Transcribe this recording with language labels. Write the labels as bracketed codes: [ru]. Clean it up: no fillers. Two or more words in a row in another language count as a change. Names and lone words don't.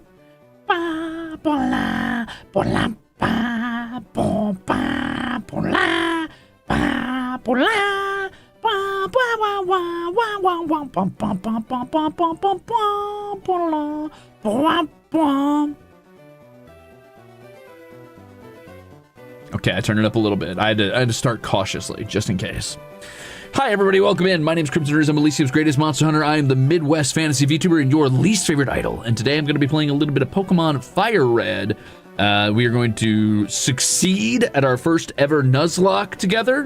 [en] Ba, bola, bola, ba, bo, ba, bola, ba, bola, ba, ba, wa, wa, wa, wa, wa, ba, ba, ba, ba, ba, ba, ba, ba, bola, ba, ba. Okay, I turned it up a little bit. I had to start cautiously, just in case. Hi, everybody. Welcome in. My name is Crimzon Rulez. I'm Elysium's greatest monster hunter. I am the Midwest fantasy VTuber and your least favorite idol. And today I'm going to be playing a little bit of Pokemon FireRed. We are going to succeed at our first ever Nuzlocke together.